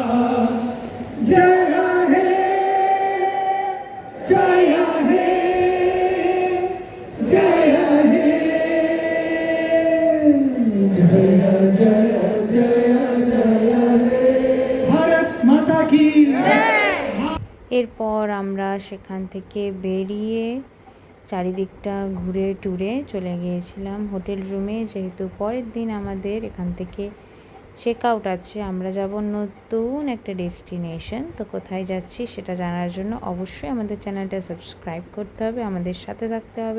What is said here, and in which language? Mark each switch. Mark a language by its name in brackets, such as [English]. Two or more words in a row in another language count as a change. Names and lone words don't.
[Hindi] जय हे जय हे जय हे जय जय जय जय हे भारत माता की। [Bangla] এরপর আমরা সেখান থেকে বেরিয়ে চারিদিকটা ঘুরে টুরে চলে গিয়েছিলাম হোটেল রুমে, যেহেতু পরের দিন আমাদের এখান থেকে [English] check out [Bangla] আছে। আমরা যাব নতুন একটা ডেস্টিনেশন। তো কোথায় যাচ্ছি সেটা জানার জন্য অবশ্যই আমাদের চ্যানেলটা সাবস্ক্রাইব করতে হবে, আমাদের সাথে থাকতে হবে।